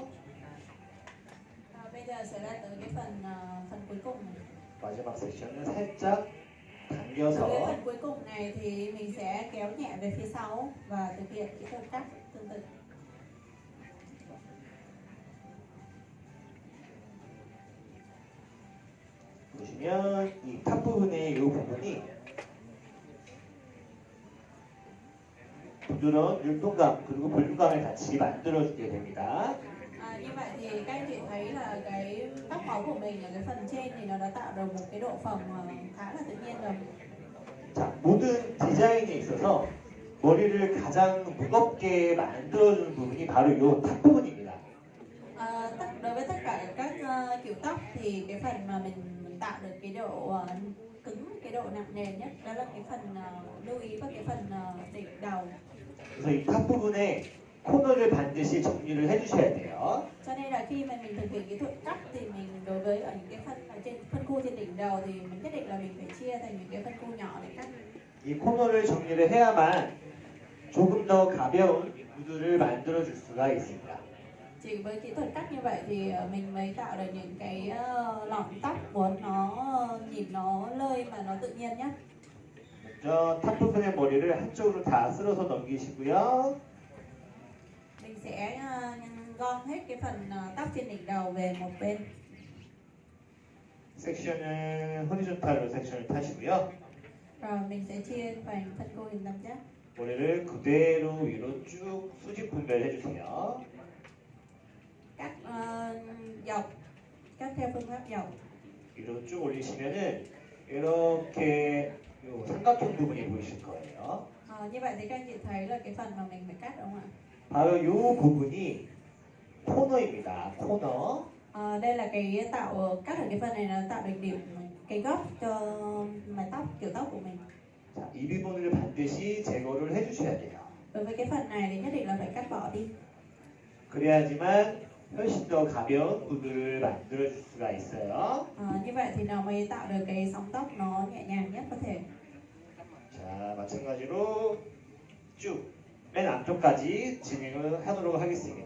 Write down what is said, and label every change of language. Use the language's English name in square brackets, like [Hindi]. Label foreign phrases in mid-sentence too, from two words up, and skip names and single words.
[Vietnamese] Bây giờ sẽ là tới cái phần cuối cùng này. [Korean] 마지막 섹션은 살짝 [Vietnamese] Đối với [Korean] 당겨서 [Vietnamese] phần cuối cùng này thì mình sẽ kéo nhẹ về phía sau và thực hiện kỹ thuật cắt tương tự. [Korean] 보시면 이 탑 부분의 이 부분이 부드러운 율동감 그리고 볼륨감을 같이 만들어주게 됩니다. [Vietnamese] Như vậy thì các anh chị thấy là cái tóc máu của mình ở cái phần trên thì nó đã tạo được một cái độ phồng khá là tự nhiên rồi. [Korean] 자, 모든 디자인에 있어서 머리를 가장 무겁게 만들어주는 부분이 바로 이 탑 부분입니다. [Vietnamese] Đối với tất cả các kiểu tóc thì cái phần mà mình tạo được cái độ cứng, cái độ nặng nề nhất đó là cái phần lưu ý và cái phần đỉnh đầu. [Korean] 그래서 이 탑 부분에 코너를 반드시 정리를 해주셔야 돼요. [Vietnamese] Cho nên là khi mà mình thực hiện kỹ thuật cắt thì mình đối với ở những cái phần ở trên phân khu trên đỉnh đầu thì mình nhất định là mình phải chia thành những cái phân khu nhỏ để cắt. [Korean] 이 코너를 정리를 해야만 조금 더 가벼운 구두를 만들어줄 수가 있습니다. [Vietnamese] Chỉ với kỹ thuật cắt như vậy thì mình mới tạo được những cái lọn tóc của nó nhìn nó lơi mà nó tự nhiên nhé. [Korean] 먼저 탑 부분의 머리를 한쪽으로 다 쓸어서 넘기시고요. [Vietnamese] Mình sẽ gom hết cái phần tóc trên đỉnh đầu về một bên. [Korean] 섹션은 호리존탈로 섹션을 타시고요. [Vietnamese] Rồi mình sẽ chia thành phân khu hình tam giác. [Korean] 머리를 그대로 위로 쭉 수직 분배를 해주세요. [Vietnamese] Cắt dọc, cắt theo phương pháp dọc. [Korean] 위로 쭉 올리시면은 이렇게 요 삼각형 부분이 보이실 거예요. [Vietnamese] Như vậy thì các anh chị thấy là cái phần mà mình phải cắt đúng không ạ? [Korean] 바로 요 부분이 코너입니다. 코너. [Vietnamese] Đây là cái tạo cắt ở cái phần này là tạo được điểm cái góc cho mái tóc kiểu tóc của mình. [Korean] 자, 이 부분을 반드시 제거를 해주셔야 돼요. [Vietnamese] Đối với cái phần này thì nhất định là phải cắt bỏ đi. [Korean] 그래야지만 훨씬 더 가벼운 구두를 만들어줄 수가 있어요. [Vietnamese] Như vậy thì nó mới tạo được cái sóng tóc nó nhẹ nhàng nhất có thể. [Korean] 자, 마찬가지로 쭉 맨 앞쪽까지 진행을 하도록 하겠습니다.